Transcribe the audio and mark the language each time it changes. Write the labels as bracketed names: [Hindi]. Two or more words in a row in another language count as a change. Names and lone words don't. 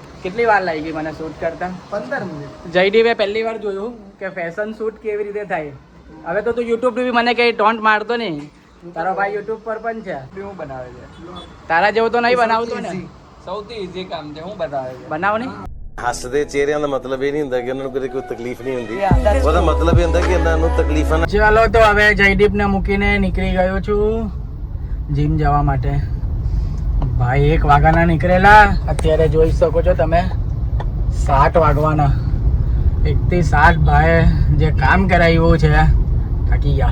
[Gujarati] કેટલી વાર લાગી ગઈ મને શૂટ કરતા? 15 મિનિટ. જયદીપે પહેલી વાર જોયું કે ફેશન શૂટ કેવી રીતે થાય. હવે તો તું યુટ્યુબ બી મને કઈ ટોન્ટ મારતો નહીં. તારો ભાઈ યુટ્યુબ પર પણ છે. હું બનાવે છે તારા જેવું તો નહીં બનાવતો ને. સૌથી ઈઝી કામ છે. હું બનાવે છે બનાવ ને. [Punjabi] ਹੱਸਦੇ ਚਿਹਰਿਆਂ ਦਾ ਮਤਲਬ ਇਹ ਨਹੀਂ ਹੁੰਦਾ ਕਿ ਉਹਨਾਂ ਨੂੰ ਕਦੇ ਕੋਈ ਤਕਲੀਫ ਨਹੀਂ ਹੁੰਦੀ ਉਹਦਾ ਮਤਲਬ ਇਹ ਹੁੰਦਾ ਕਿ ਇਹਨਾਂ ਨੂੰ તકલીફਾਂ [Gujarati] ચાલો તો હવે જયદીપને મૂકીને નીકળી ગયો છું જીમ જવા માટે. ભાઈ 1 વાગ્યાના નીકળેલા, અત્યારે જોઈ શકો છો તમે 7 વાગવાના. 1 થી 7 ભાઈ જે કામ કરાવ્યું છે થાકી ગયા.